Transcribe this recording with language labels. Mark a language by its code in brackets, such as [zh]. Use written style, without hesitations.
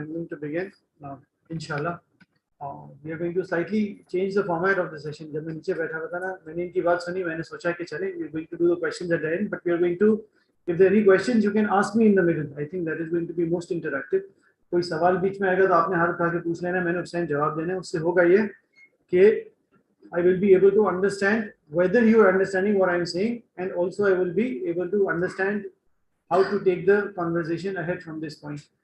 [en] I'm going to begin inshallah. We are going to slightly change the format of the session. [hi] जब मैं नीचे बैठा था ना, मैंने इनकी बात सुनी, मैंने सोचा कि चले, [en] we are going to do the questions at the end, but we are going to, if there are any questions, you can ask me in the middle. I think that is going to be most interactive. [hi] कोई सवाल बीच में आएगा तो आपने हाथ उठा के पूछ लेना, मैंने उस टाइम जवाब देना है. उससे होगा ये कि [en] I will be able to understand whether you are understanding what I am saying, and also I will be able to understand how to take the conversation ahead from this point.